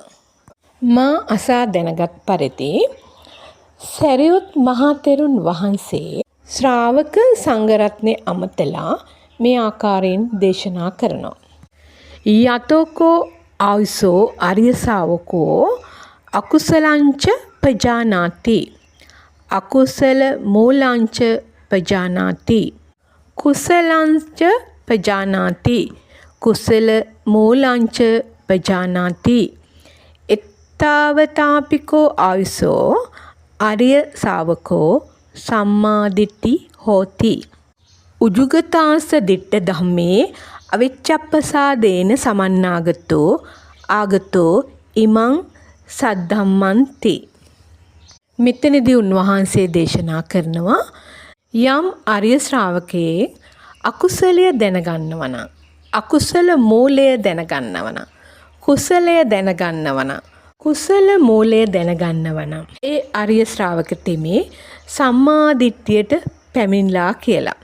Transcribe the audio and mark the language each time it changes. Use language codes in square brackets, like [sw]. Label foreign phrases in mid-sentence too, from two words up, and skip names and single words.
[si] මා අසා දැනගත් පරිදි සරියුත් මහා තෙරුන් වහන්සේ ශ්‍රාවක සංඝරත්නය අමතලා මේ ආකාරයෙන් දේශනා කරනවා. [pi] යතෝකෝ ආයසෝ ආර්ය ශාවකෝ අකුසලංච පජානාති අකුසල මූලංච පජානාති කුසලංච පජානාති කුසල මූලංච පජානාති එත්තාවතාපිකෝ ආයසෝ ආර්ය ශාවකෝ සම්මාදිට්ඨි හෝති උජුගතාස දිට්ඨ ධම්මේ අවිච්ඡප්පසාදේන සමන්නාගතෝ ආගතෝ ඉමං සද්ධම්මන්ති. [si] මෙතනදී උන්වහන්සේ දේශනා කරනවා යම් ආර්ය ශ්‍රාවකයේ අකුසලය දැනගන්නවනම්, අකුසල මූලය දැනගන්නවනම්, කුසලය දැනගන්නවනම්, කුසල මූලය දැනගන්නවනම් ඒ ආර්ය ශ්‍රාවක තෙමේ සම්මා දිට්ඨියට පැමිණලා කියලා.